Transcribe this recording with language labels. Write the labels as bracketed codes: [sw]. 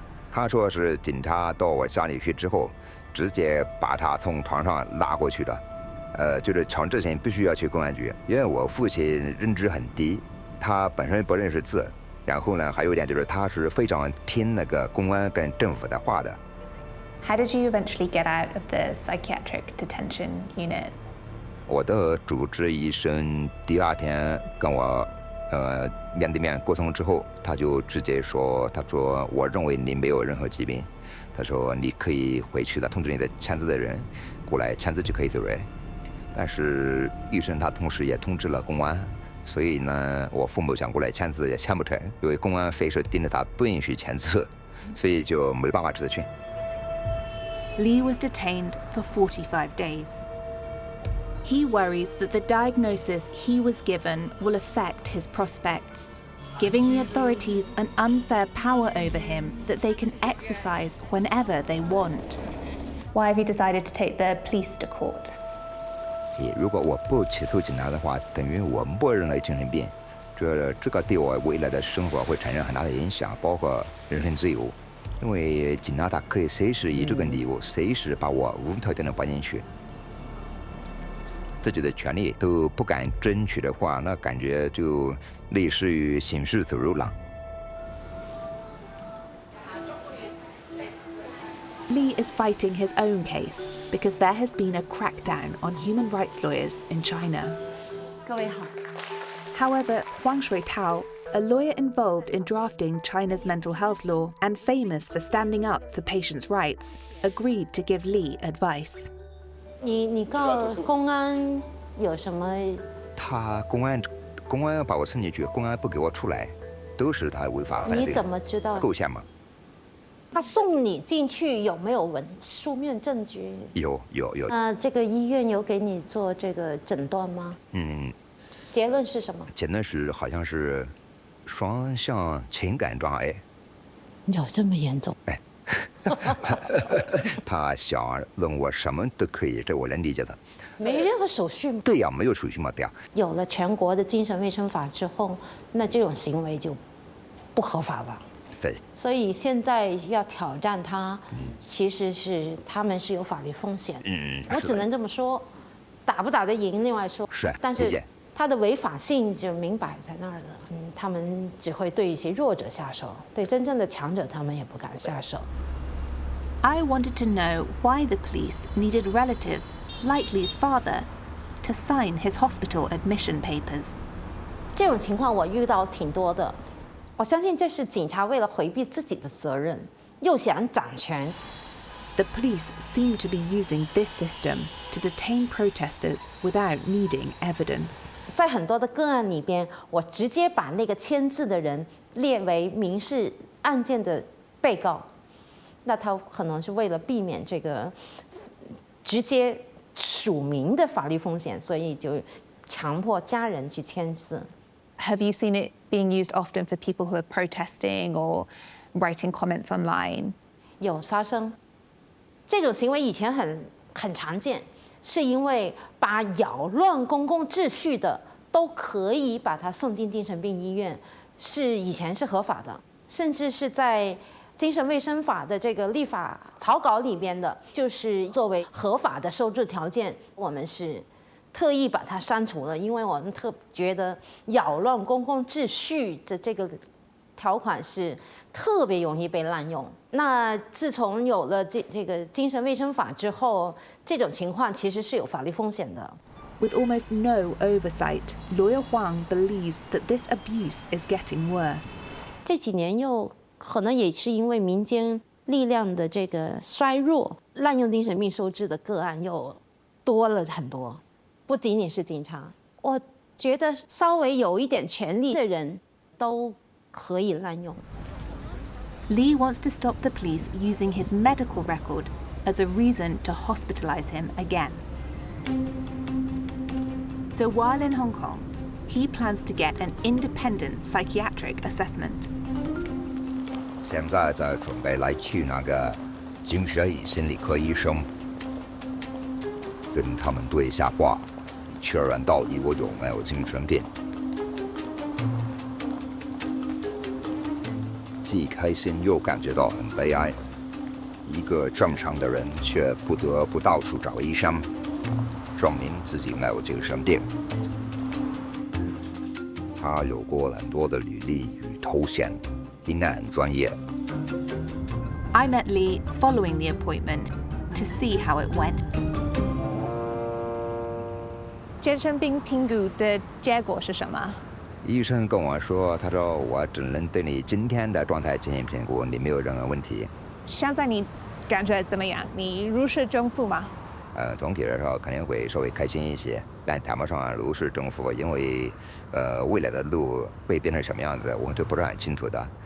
[zh] 他说是警察到我家里去之后，直接把他从床上拉过去的，就是强制性必须要去公安局，因为我父亲认知很低，他本身不认识字。然后呢，还有一点就是，他是非常听那个公安跟政府的话的。 [en] How did you eventually get out of the psychiatric detention unit? [zh] 我的主治医生第二天跟我面对面沟通之后，他就直接说，他说我认为你没有任何疾病，他说你可以回去的，通知你的签字的人过来签字就可以走人。但是医生他同时也通知了公安。所以呢，我父母想过来签字也签不成，因为公安非是盯着他不允许签字，所以就没办法辞去。 [en] Li was detained for 45 days. He worries that the diagnosis he was given will affect his prospects, giving the authorities an unfair power over him that they can exercise whenever they want. Why have you decided to take the police to court? [zh] 如果我不起诉警察的话，等于我默认了精神病，这个对我未来的生活会产生很大的影响，包括人身自由。因为警察他可以随时以这个理由，随时把我无条件的关进去。自己的权利都不敢争取的话，那感觉就类似于行尸走肉了。 [en] Li is fighting his own case because there has been a crackdown on human rights lawyers in China. [zh] 各位好。 [en] However, Huang Shuitao, a lawyer involved in drafting China's mental health law and famous for standing up for patients' rights, agreed to give Li advice. [zh] 你告公安有什么？他公安把我送进去，公安不给我出来，都是他违法犯罪。你怎么知道？构陷嘛。他送你进去有没有书面证据？有。这个医院有给你做这个诊断吗？结论是什么？结论是好像是双向情感障碍。有这么严重？哎，他想问我什么都可以，这我能理解的。没任何手续吗？对呀，没有手续嘛，对呀。有了全国的精神卫生法之后，那这种行为就不合法了。对。所以现在要挑战他，其实是他们是有法律风险。我只能这么说，打不打得赢另外说。是。但是它的违法性就明摆在那儿了。他们只会对一些弱者下手，对真正的强者他们也不敢下手。 [en] I wanted to know why the police needed relatives, like Lee's father, to sign his hospital admission papers. [zh] 这种情况我遇到挺多的。我相信这是警察为了回避自己的责任，又想掌权。 [en] The police seem to be using this system to detain protesters without needing evidence. [zh] 在很多的个案里边，我直接把那个签字的人列为民事案件的被告，那他可能是为了避免这个直接署名的法律风险，所以就强迫家人去签字。 [en] Have you seen it being used often for people who are protesting or writing comments online? [zh] 有发生，这种行为以前很常见，是因为把扰乱公共秩序的都可以把他送进精神病医院，以前是合法的，甚至是在精神卫生法的这个立法草稿里边的，就是作为合法的收治条件，我们是特意把它删除了，因为我们觉得扰乱公共秩序的这个条款是特别容易被滥用。那自从有了这个精神卫生法之后，这种情况其实是有法律风险的。 [en] With almost no oversight, Lawyer Huang believes that this abuse is getting worse. [zh] 这几年又可能也是因为民间力量的这个衰弱，滥用精神病收治的个案又多了很多，不仅仅是警察，我觉得稍微有一点权力的人都可以滥用。 [en] Lee wants to stop the police using his medical record as a reason to hospitalize him again. So while in Hong Kong, he plans to get an independent psychiatric assessment. [zh] 现在在准备来去那个精神心理科医生，跟他们对一下话，确认到底我有没有精神病。既开心又感觉到很悲哀，一个正常的人却不得不到处找医生，证明自己没有精神病。他有过很多的履历与头衔，应该很专业。 [en] I met Lee following the appointment to see how it went. [zh] 精神病评估的结果是什么？医生跟我说，他说我只能对你今天的状态进行评估，你没有任何问题。现在你感觉怎么样？你如释重负吗？总体来说肯定会稍微开心一些，但谈不上如释重负，因为未来的路会变成什么样子，我都不是很清楚的。